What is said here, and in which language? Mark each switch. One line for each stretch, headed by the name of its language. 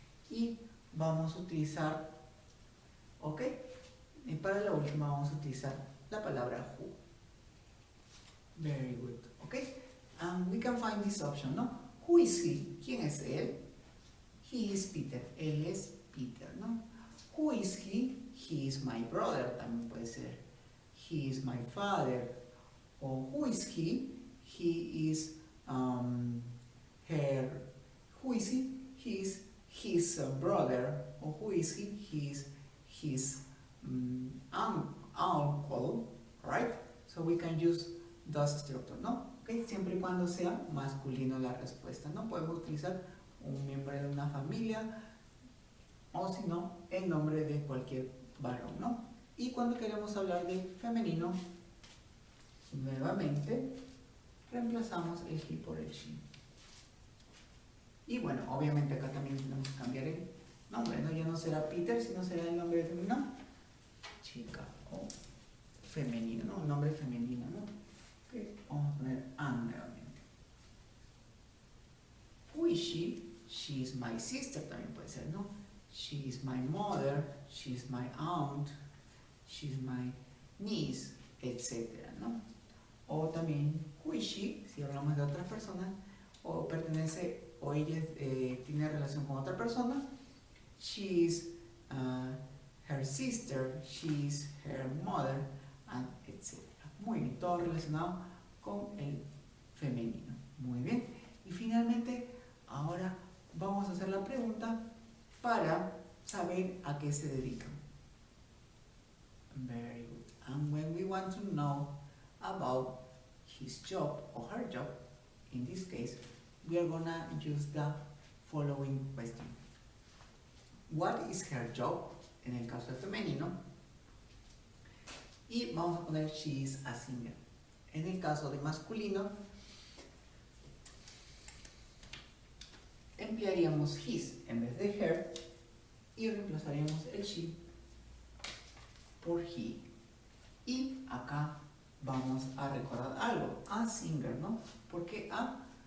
Spanish: Y vamos a utilizar, ¿ok? Y para la última vamos a utilizar la palabra who.
English: Very good. Okay? And we can find this option, ¿no? Who is he?
Spanish: ¿Quién es él?
English: He is Peter.
Spanish: Él es Peter, ¿no?
English: Who is he? He is my brother,
Spanish: también puede ser
English: he is my father, o who is he is her, who is he is his brother, or who is he is his uncle, right? So we can use those structures, ¿no?
Spanish: Okay, siempre y cuando sea masculino la respuesta, ¿no? Podemos utilizar un miembro de una familia, o si no, el nombre de cualquier varón, ¿no? Y cuando queremos hablar de femenino, nuevamente reemplazamos el he por el she. Y bueno, obviamente acá también tenemos que cambiar el nombre, ¿no? Ya no será Peter, sino será el nombre femenino, chica, o femenino, ¿no? Un nombre femenino, ¿no? Okay. Vamos a poner Anne nuevamente.
English: Who is she? She is my sister,
Spanish: también puede ser, ¿no?
English: She is my mother, she is my aunt, she is my niece, etc., ¿no?
Spanish: O también,
English: who is she?
Spanish: Si hablamos de otras personas, o pertenece, o ella tiene relación con otra persona.
English: She is her sister, she is her mother, and etc.
Spanish: Muy bien, todo relacionado con el femenino. Muy bien. Y finalmente, ahora vamos a hacer la pregunta para saber a qué se dedican.
English: Very good. And when we want to know about his job or her job, in this case, we are gonna use the following question. What is her job?
Spanish: En el caso de femenino. Y vamos a poner
English: she is a singer.
Spanish: En el caso de masculino, emplearíamos his en vez de her y reemplazaríamos el she por he. Y acá vamos a recordar algo, a singer, ¿no? ¿Por qué a?